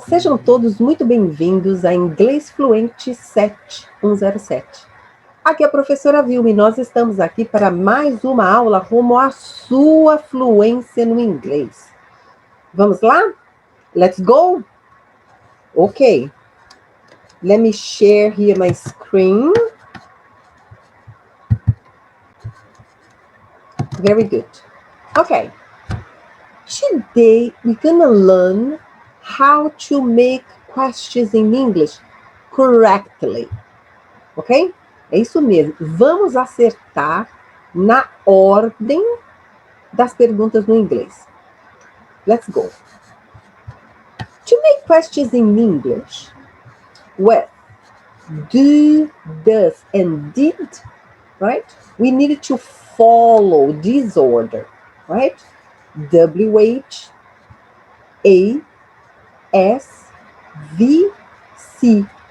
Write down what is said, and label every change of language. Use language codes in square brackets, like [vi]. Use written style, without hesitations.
[pt] Sejam todos muito bem-vindos a Inglês Fluente 7107. Aqui é a professora Vilma e nós estamos aqui para mais uma aula rumo à sua fluência no inglês. Vamos lá? [en] Let's go! [pt] Ok. [en] Let me share here my screen. Very good. Okay. Today we're gonna learn how to make questions in English correctly. [pt] Ok? É isso mesmo. Vamos acertar na ordem das perguntas no inglês. [en] Let's go. To make questions in English with do, does, and did, right? We need to follow this order, right? WH, A, S, V, C.